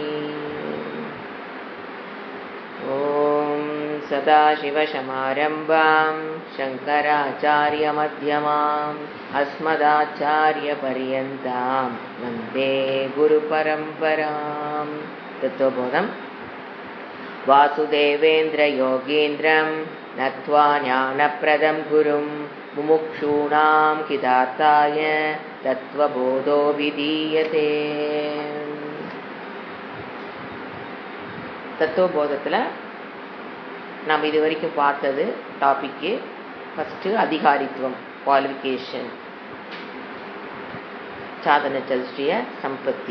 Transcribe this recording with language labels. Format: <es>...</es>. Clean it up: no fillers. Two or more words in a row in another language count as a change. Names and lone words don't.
<sa>ॐ सदाशिवसमारम्भां शङ्कराचार्यमध्यमाम् अस्मदाचार्यपर्यन्तां वन्दे गुरुपरम्परां। तत्त्वबोधं वासुदेवेन्द्रयोगीन्द्रं नत्वा ज्ञानप्रदं गुरुं मुमुक्षूणां किदार्ताय तत्त्वबोधो विधीयते।</sa> <ta>தத்துவபோதத்தில் நாம் இது வரைக்கும் பார்த்தது</ta> <en>topic first</en> <ta>அதிகாரித்துவம், குவாலிஃபிகேஷன்,</ta> <sa>साधन चतुष्टय सम्पत्ति.</sa>